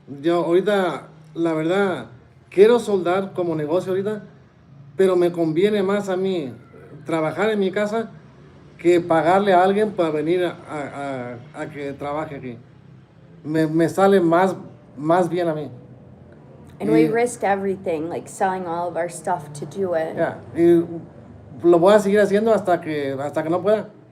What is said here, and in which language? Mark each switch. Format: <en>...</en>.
<es>Yo ahorita, la verdad, quiero soldar como negocio ahorita, pero me conviene más a mí trabajar en mi casa que pagarle a alguien para venir a que trabaje aquí. Me sale más bien a mí.</es> <en>And we risked everything, like selling all of our stuff to do it. Yeah.</en> <es>Y lo voy a seguir haciendo hasta que no pueda.</es>